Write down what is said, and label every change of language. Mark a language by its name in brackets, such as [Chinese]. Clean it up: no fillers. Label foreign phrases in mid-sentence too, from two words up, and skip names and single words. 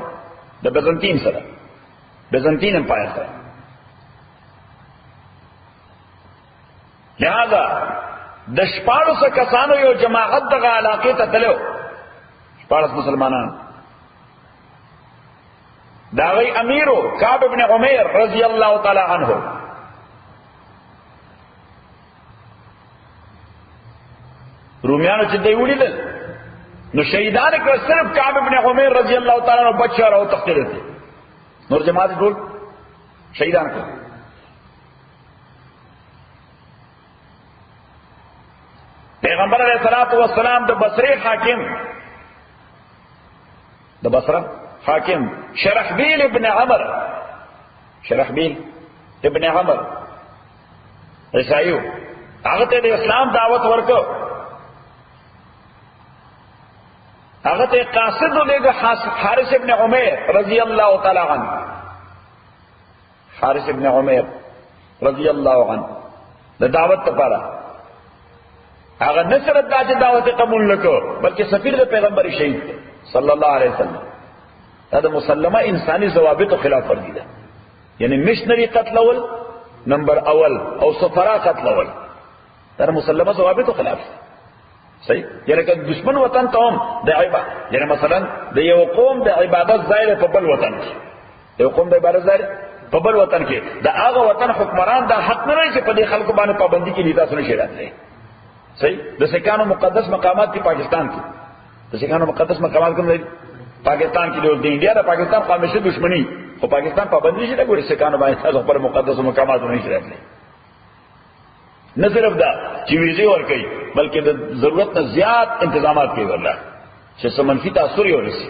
[Pashto] د بیزنطین سره، بیزنطین امپایر سره. لہذا د شپاړسو کسانو یو جماعت دغه علاقې ته تلو، 14 مسلمانان. دا غي امیرو کعب ابن عمیر [Arabic] رضی اللہ تعالی عنہ. [Pashto] رومیانو چې دی ولیدل نو شهیدان کړ صرف کعب ابن عمیر [Arabic] رضی اللہ تعالی عنہ [Pashto] بچا راو تختیل دي، نور جماعت ټول شهیدان کړ. پیغمبر [Arabic] علیہ الصلوۃ والسلام [Pashto] د بصری حاکم، د بصره حاکم شرحبیل ابن عمر، شرحبیل ابن عمر عیسایو، هغه ته د اسلام دعوت ورکو. هغه ته قاصد ولېږه حارث ابن عمیر [Arabic] رضی اللہ تعالی عنہ. [Pashto] حارث ابن عمیر [Arabic] رضی اللہ عنہ [Pashto] د دعوت لپاره هغه نصرت دا چې دعوت قبول نکړ بلکې سفیر د پیغمبر شهید [Arabic] صلی الله علیه وسلم. [Pashto] دا د مسلمه انساني ضوابط خلاف ورزي ده. یعنی مشنری قتلول نمبر اول او سفرا قتلول دا مسلمه ضوابط خلاف صحیح. یعنی که دشمن وطن ته هم د عبادت، یعنی مثلا د یو قوم د عبادت ځای په بل وطن کې، یو قوم د عبادت ځای په بل وطن کې د هغه وطن حکمران دا حق نه لري چې په دې خلکو باندې پابندي کې لیدا سره شي راتلي. صحیح. د سکانو مقدس مقامات کی پاکستان کی، د سکانو مقدس مقامات کوم دی؟ پاکستان کی. د انډیا د پاکستان خامشه دشمنی خو پاکستان پابندی شي لګوري سکانو باندې تاسو پر مقدس مقامات نه شي راتلی. نه صرف دا چې ویزه ورکړي بلکې د ضرورت نه زیات انتظامات کوي والله چې سمنفي تاثیر یې ورسي.